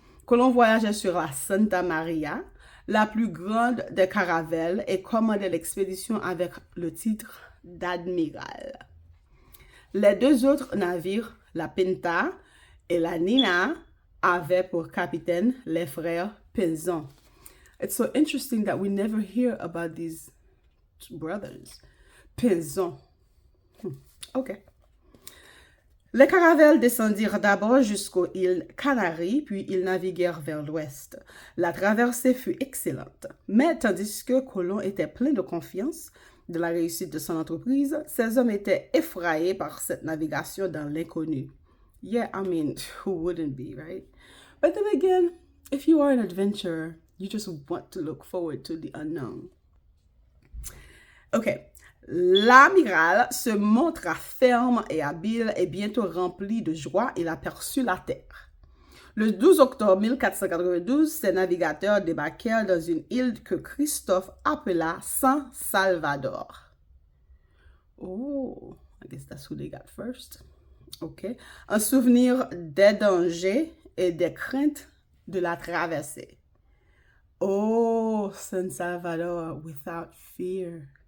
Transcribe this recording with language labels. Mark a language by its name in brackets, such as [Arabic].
[French] Colomb voyageait sur la Santa Maria, la plus grande des caravelles, et commandait l'expédition avec le titre d'admiral. Les 2 autres navires, la Pinta et la Nina, avaient pour capitaine les frères Pinzon. [English] It's so interesting that we never hear about these brothers. Pinzon. OK. [French] Les caravelles descendirent d'abord jusqu'aux îles Canaries, puis ils naviguèrent vers l'ouest. La traversée fut excellente, mais tandis que Colomb était plein de confiance de la réussite de son entreprise, ses hommes étaient effrayés par cette navigation dans l'inconnu. [English] Yeah, I mean, who wouldn't be, right? But then again, if you are an adventurer, you just want to look forward to the unknown. Okay. [French] L'amiral se montra ferme et habile et bientôt rempli de joie, il aperçut la terre. Le 12 octobre 1492, ces navigateurs débarquèrent dans une île que Christophe appela San Salvador. [English] Oh, I guess that's who they got first. OK. [French] Un souvenir des dangers et des craintes de la traversée. [English] Oh, San Salvador without fear.